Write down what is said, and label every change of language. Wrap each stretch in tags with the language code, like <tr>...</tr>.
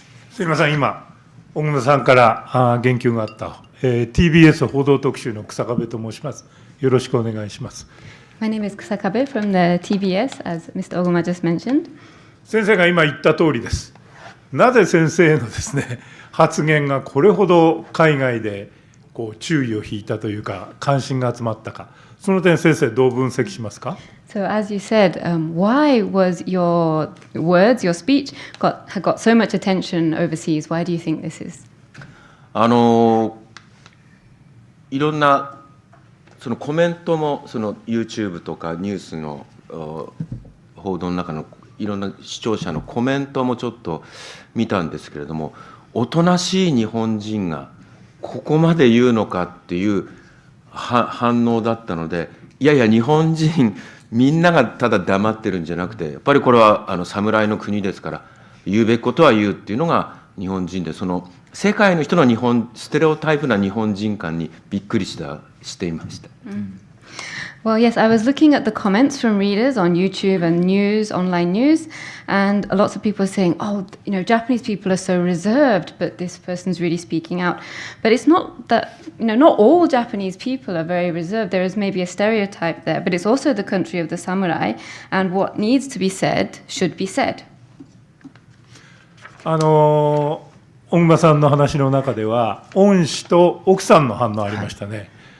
<ja>すみません、今、小野さんから言及があった、TBS 報道特集の草壁と申します。よろしくお願いします。</ja> <en>My name is Kusakabe from the TBS, as Mr. Oguma just mentioned.</en> <ja>先生が今言った通りです。なぜ先生のですね、発言がこれほど海外で注意を引いたというか、関心が集まったか、その点、先生、どう分析しますか。</ja> <en>So as you said, why was your words, your speech, got so much attention overseas? Why do you think this is?</en> <ja>いろんなそのコメントもその YouTube とかニュースの報道の中のいろんな視聴者のコメントもちょっと見たんですけれども、おとなしい日本人がここまで言うのかっていう反応だったので、いやいや日本人みんながただ黙ってるんじゃなくて、やっぱりこれは侍の国ですから言うべきことは言うっていうのが日本人で、その世界の人のステレオタイプな日本人感にびっくりしていました。</ja> <en>Well, yes, I was looking at the comments from readers on YouTube and online news, and lots of people are saying, oh, Japanese people are so reserved, but this person's really speaking out. But it's not that, not all Japanese people are very reserved. There is maybe a stereotype there, but it's also the country of the samurai, and what needs to be said should be said.</en> <ja>小熊さんの話の中では、恩師と奥さんの反応ありましたね。</ja>